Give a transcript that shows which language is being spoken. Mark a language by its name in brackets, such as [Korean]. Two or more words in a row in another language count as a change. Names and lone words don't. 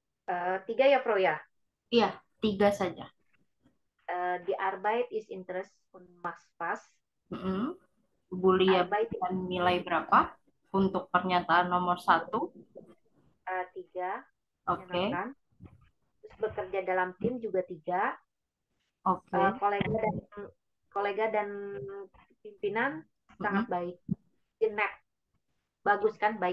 [Indonesian] Tiga ya, Pro ya. Iya, 3 saja. [German] Die Arbeit ist Interest und macht Spaß. [Indonesian] Mm-mm. Bulia Arbeit berikan nilai berapa untuk pernyataan nomor 1? 3, Oke, menyenangkan. Terus bekerja dalam tim juga 3. oke. Kolega dan pimpinan sangat Mm-mm. baik. Net. Bagus kan, baik.